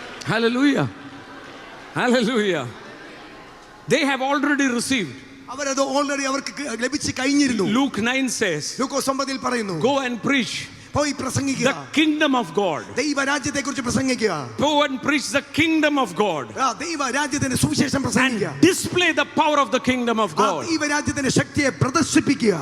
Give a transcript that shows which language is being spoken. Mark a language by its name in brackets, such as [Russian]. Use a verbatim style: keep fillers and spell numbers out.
[English] Hallelujah. Hallelujah. They have already received. [Malayalam] അവരത് already അവർക്ക് ലഭിച്ചു കഴിഞ്ഞിരുന്നു. [English] Luke nine says. [Malayalam] ലൂക്കോസ് ഒമ്പതിൽ പറയുന്നു. [English] Go and preach. [Malayalam] പോയി പ്രസംഗിക്കുക. [English] The kingdom of God. [Malayalam] ദൈവരാജ്യത്തെക്കുറിച്ച് പ്രസംഗിക്കുക. [English] Go and preach the kingdom of God. [Malayalam] ആ ദൈവരാജ്യത്തിന്റെ സുവിശേഷം പ്രസംഗിക്കുക. [English] Display the power of the kingdom of God. [Malayalam] ആ ദൈവരാജ്യത്തിന്റെ ശക്തിയെ പ്രദർശിപ്പിക്കുക.